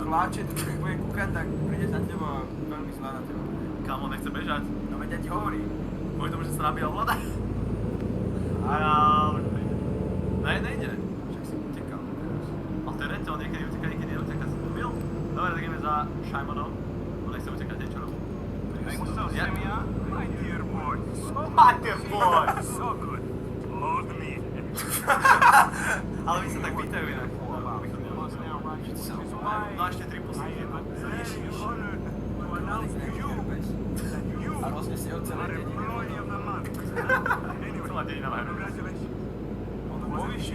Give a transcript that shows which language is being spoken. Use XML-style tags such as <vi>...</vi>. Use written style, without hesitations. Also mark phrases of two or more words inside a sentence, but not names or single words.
<sk>Kláče, keď bude kúkať, tak príde za teba a veľmi zlá na teba. Kámo, nechce bežať. No veď ja ti hovorím. Kvôli tomu, že sa nabíja ovládač. A ja... Ne, nejde. Však si utekal teraz. Ale to je reťo, niekedy uteká, niekedy neuteká. Si to bil? Dobre, tak ideme za Šajmonom. On nechce utekať, nie čo robí.</sk> <en>Yeah. My dear boy. My dear boy! So good. Load me.</en> <sk>Ale vy sa tak pýtajú inak. No ešte 3 poslední. A roznesie od celej dediny. Celá dedina má hru. On to povyšil.</sk>